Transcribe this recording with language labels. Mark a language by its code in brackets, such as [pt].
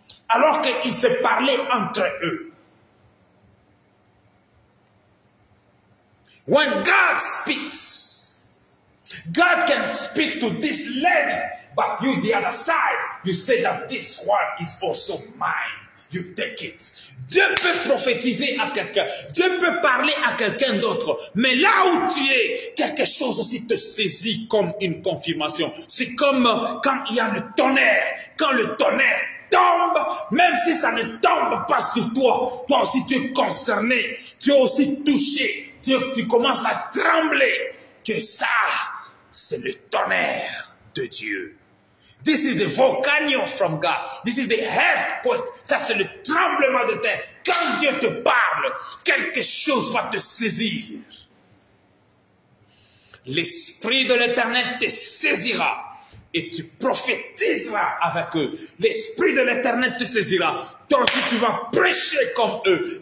[fr] Alors qu'ils se parlaient entre eux. [en] When God speaks, God can speak to this lady, but you, the other side, you say that this one is also mine. You take it. [fr] Dieu peut prophétiser à quelqu'un. Dieu peut parler à quelqu'un d'autre. Mais là où tu es, quelque chose aussi te saisit comme une confirmation. C'est comme quand il y a le tonnerre. Quand le tonnerre tombe, même si ça ne tombe pas sur toi, toi aussi tu es concerné. Tu es aussi touché. Tu commences à trembler. Que ça, c'est le tonnerre de Dieu. [en] This is the volcano from God. This is the earthquake. [fr] Ça, c'est le tremblement de terre. Quand Dieu te parle, quelque chose va te saisir. L'Esprit de l'Éternel te saisira et tu prophétiseras avec eux. L'Esprit de l'Éternel te saisira. Toi aussi, tu vas prêcher comme eux.